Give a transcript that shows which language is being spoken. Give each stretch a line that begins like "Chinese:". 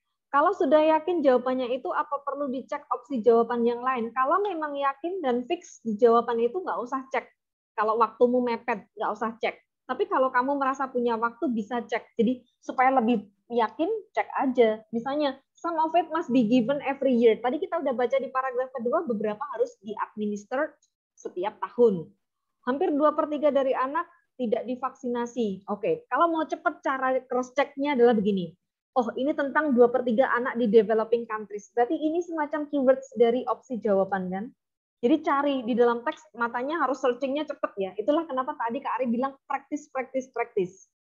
Indonesian: Kalau sudah yakin jawabannya itu, apa perlu dicek opsi jawaban yang lain? Kalau memang yakin dan fix di jawaban itu, nggak usah cek. Kalau waktumu mepet, nggak usah cek. Tapi kalau kamu merasa punya waktu, bisa cek. Jadi supaya lebih yakin, cek aja.
English: Misalnya, some of it must be given every year.
Indonesian: Tadi kita udah baca di paragraf kedua, beberapa harus di-administer setiap tahun. Hampir 2/3 dari anak tidak divaksinasi. Oke, kalau mau cepat cara cross-check-nya adalah begini. Oh, ini tentang 2/3 anak di developing countries. Berarti ini semacam keywords dari opsi jawaban kan? Jadi cari di dalam teks, matanya harus searching-nya cepat ya. Itulah kenapa tadi Kak Ari bilang practice, practice, practice.